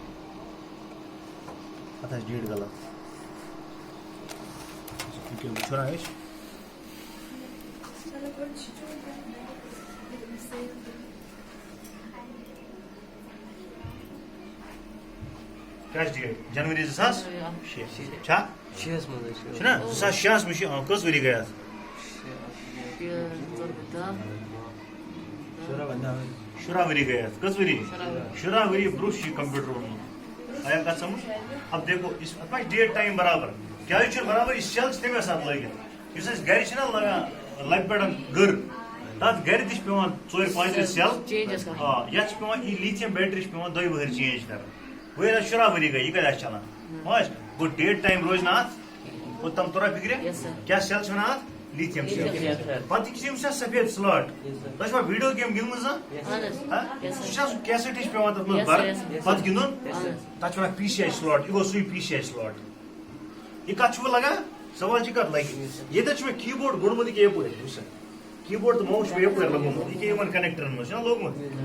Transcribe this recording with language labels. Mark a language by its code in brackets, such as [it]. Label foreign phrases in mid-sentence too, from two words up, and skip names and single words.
[ks] اتھ آسہِ ڈیٹ غلط وٕچھو نا أسۍ کیٛاہ چھِ ڈیٹ جنؤری 2006 چھا چھُنہ 2006 منٛز چھِ کٔژ ؤری گٔے اتھ شُراہ ؤری گٔے اتھ کٔژ ؤری 16 ؤری برونٛہہ چھُ یہِ کمپیوٗٹر اوٚنمُت آیا کتھ سمجھ [ur] اب دیکھو [ks] اتھ ما چھِ ڈیٹ ٹایم برابر کیٛازِ چھُنہٕ برابر یہِ سیل چھِ تمے ساتہٕ لٲگِتھ یُس اَسہِ گرِ چھِنہ لگان لبہِ پٮ۪ٹھ گٔر تتھ گرِ تہِ چھِ پیوان 4-5 سیل آ یتھ چھِ پیوان یہِ [en] lithium battery [ks] چھِ پیوان 2 ؤہٕرۍ چینج کرٕنۍ وۄنۍ ییٚلہِ 16 ؤری گٔے یہِ کتہِ آسہِ چلان ماش گوٚو [en] date time [ks] روزِ نہٕ اتھ گوٚو تِم توٚرا فِکرِ کیٛاہ سیل چھِ ونان اتھ [en] lithium cell [ks] پتہٕ چھِ یِم سفید سلاٹ تۄہہِ چھُوا [en] video game [ks] گِنٛدمٕژ زانٛہہ سُہ چھُنہ سُہ کیسٹ ہِش پیوان تتھ منٛز برٕنۍ پتہٕ گِنٛدُن تتھ چھِ ونان [en] PCI slot [ks] یہِ گوٚو سُے [en] PCI slot [ks] یہِ کتھ چھُوٕ لگان سوال چھِ کتھ لگہِ ییٚتٮ۪تھ چھُ مےٚ کی بورڈ گوٚڑمُت یہِ کیٛاہ یپٲرۍ وٕچھ سا کی بورڈ تہٕ ماوُس چھُ مےٚ یپٲرۍ لگومُت یہِ کیٛاہ یِمن کنیکٹرن منٛز چھُنہ لوگمُت